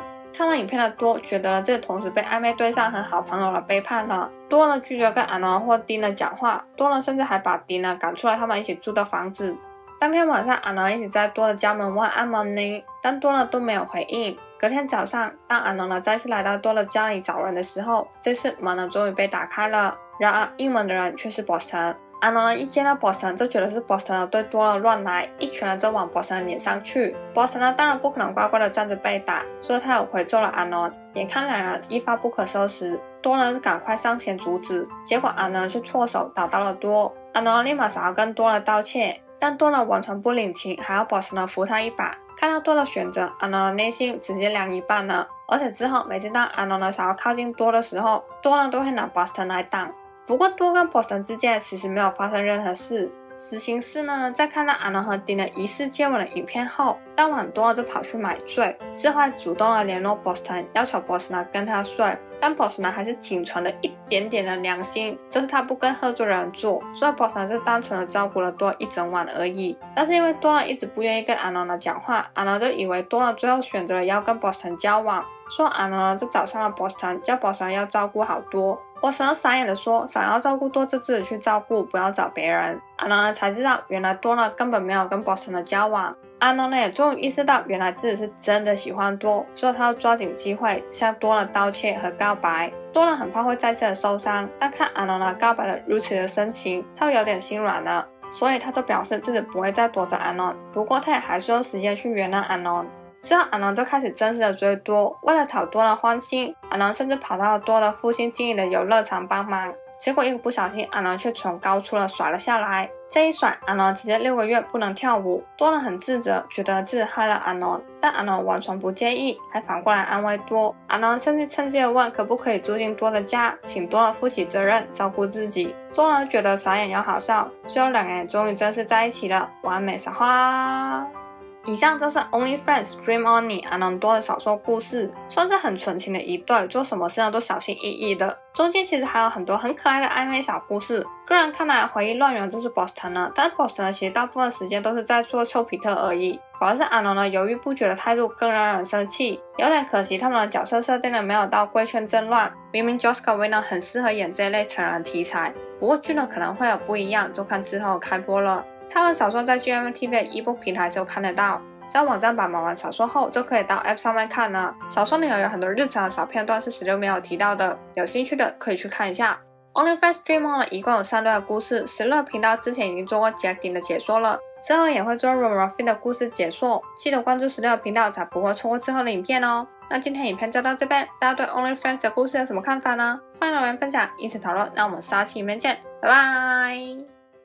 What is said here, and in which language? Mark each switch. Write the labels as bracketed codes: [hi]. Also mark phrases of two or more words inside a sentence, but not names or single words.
[zh] 看完影片的多覺得這個同時被曖昧對象和好朋友了背叛了，多呢拒絕跟阿諾或頂呢講話，多呢甚至還把頂呢趕出了他們一起住的房子。當天晚上，阿諾一直在多的家門外按門鈴，但多呢都沒有回應。隔天早上，當阿諾呢再次來到多的家裡找人的時候，這次門呢終於被打開了。然而應門的人卻是 Boston。阿諾呢一見到 Boston 就覺得是 Boston 呢對多了亂來，一拳呢就往 Boston 的臉上去。Boston 呢當然不可能乖乖的站着被打，所以他有回揍了阿諾。眼看兩人一發不可收拾，多呢就趕快上前阻止，結果阿諾卻錯手打到了多。阿諾立馬想要跟多了道歉，但多呢完全不領情，還要 Boston 呢扶他一把。看到多的選擇，阿諾的內心直接涼一半了。而且之後每次當阿諾呢想要靠近多的時候，多呢都會拿 Boston 來擋。不過多跟 Boston 之間其實沒有發生任何事。實情是呢，在看到阿諾和丁的疑似接吻的影片後，當晚多呢就跑去買醉，之後還主動的聯絡 Boston，要求 Boston 呢跟他睡。但 Boston 呢還是僅存了一點點的良心，就是他不跟喝醉的人做，所以 Boston 是單純的照顧了多一整晚而已。但是因為多呢一直不願意跟阿諾呢講話，阿諾就以為多呢最後選擇了要跟 Boston 交往，所以阿諾呢就找上了 Boston， 叫 Boston 要照顧好多。Boston 傻眼的說，想要照顧多就自己去照顧，不要找別人。阿諾呢才知道，原來多呢根本沒有跟 Boston 的交往。阿諾呢也終於意識到，原來自己是真的喜歡多，所以他要抓緊機會向多呢道歉和告白。多呢很怕會再次的受傷，但看阿諾呢告白的如此的深情，他又有點心軟了，所以他就表示自己不會再躲着阿諾，不過他也還需要時間去原諒阿諾。之後阿諾就開始真實的追多，為了討多的歡心，阿諾甚至跑到了多的父親經營的遊樂場幫忙，結果一個不小心，阿諾卻從高處甩了下來。這一甩，阿諾直接6個月不能跳舞。多呢很自責，覺得自己害了阿諾，但阿諾完全不介意，還反過來安慰多。阿諾甚至趁機的問可不可以住進多的家，請多呢負起責任，照顧自己。多呢覺得傻眼又好笑，最後兩個人終於正式在一起了，完美撒花。以上就是 Only Friends Dream On Me 阿諾多的小說故事，算是很純情的一對，做什麼事呢都小心翼翼的。中間其實還有很多很可愛的曖昧小故事。個人看來回憶亂源就是 Boston 呢，但 Boston 呢其實大部分時間都是在做丘比特而已。反而是阿諾呢猶豫不決的態度更讓人生氣，有點可惜他們的角色設定呢沒有到貴圈真亂。明明 Josh Groban 呢很適合演這一類成人題材，不過劇呢可能會有不一樣，就看之後開播了。看完小說在 GMMTV 的 ebook 平台就看得到，在網站版買完小說後就可以到 App 上面看了。小說裡有很多日常的小片段是16沒有提到的，有興趣的可以去看一下。Only Friends Dream On 一共有3對的故事，16頻道之前已經做過 Jack Dean 的解說了，之後也會做 Roman Ruffin 的故事解說，記得關注16頻道才不會錯過之後的影片哦。那今天影片就到這邊，大家對 Only Friends 的故事有什麼看法呢？歡迎留言分享，一起討論。那我們下期影片見，拜拜。